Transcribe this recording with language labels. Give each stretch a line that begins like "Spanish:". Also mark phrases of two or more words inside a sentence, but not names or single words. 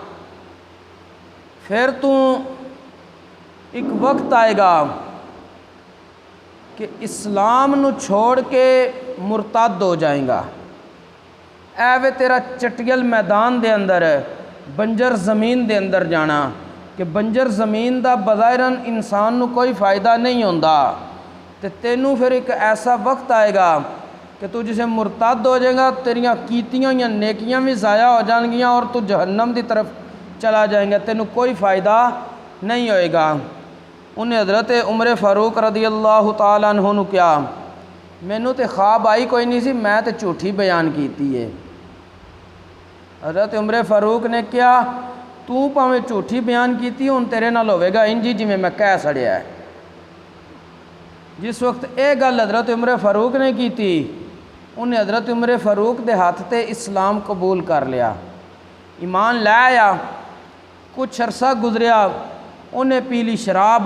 Punjabi: پھر تو ایک وقت آئے گا کہ اسلام نو چھوڑ کے مرتد ہو جائیں گا، اے وے تیرا چٹیل میدان دے اندر بنجر زمین دے اندر جانا، کہ بنجر زمین دا بظاہراً انسان نو کوئی فائدہ نہیں ہوندا، تے تینوں پھر ایک ایسا وقت آئے گا کہ تو جسے مرتد ہو جائے گا، تیریاں کیتیاں یا نیکیاں بھی ضائع ہو جان گیاں اور تو جہنم دی طرف چلا جائیں گا، تینوں کوئی فائدہ نہیں ہوئے گا۔ انہیں حضرت عمر فاروق رضی اللہ تعالیٰ عنہ نے کیا، مینوں تے خواب آئی کوئی نہیں سی، میں تے جھوٹھی بیان کیتی ہے۔ حضرت عمر فاروق نے کیا، تو پاویں جھوٹھی بیان کیتی ہن تیرے نال ہوے گا انجی جویں میں کہہ سڑیا ہے۔ جس وقت اے گل حضرت عمر فاروق نے کیتی انہیں حضرت عمر فاروق دے ہاتھ تے اسلام قبول کر لیا، ایمان لے آیا۔ کچھ عرصہ گزریا، انہیں پی لی شراب۔